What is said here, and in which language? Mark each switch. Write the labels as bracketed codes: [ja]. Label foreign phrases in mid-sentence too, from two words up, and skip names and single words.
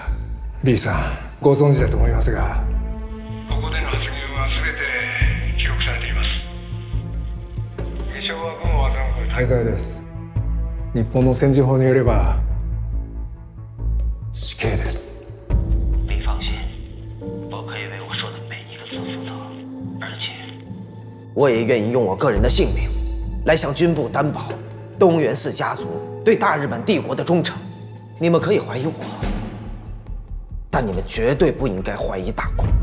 [ja] リーさん、ご存知だと思いますが、ここでの発言は全て記録されています。継承は軍を欺く大罪です。日本の戦時法によれば死刑です。 [zh] 你放心，我可以为我说的每一个字负责，而且我也愿意用我个人的性命来向军部担保东原氏家族对大日本帝国的忠诚。你们可以怀疑我，但你们绝对不应该怀疑大公。